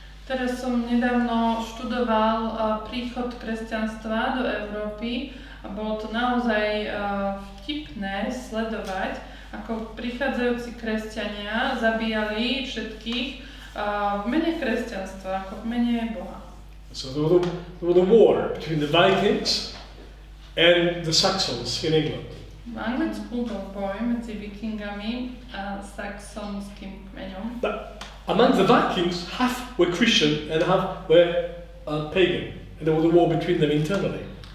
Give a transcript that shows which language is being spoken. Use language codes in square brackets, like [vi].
[sk] Teraz som nedávno študoval príchod kresťanstva do Európy a bolo to naozaj vtipné sledovať, ako prichádzajúci kresťania zabíjali všetkých v mene kresťanstva, ako v mene Boha. [en] So there was a war between the Vikings and the Saxons in England. [sk] V Anglicku bol boj medzi Vikingami a saxonským kmeňom. [en] But among the Vikings, half were Christian and half were pagan. And there was a war between them internally.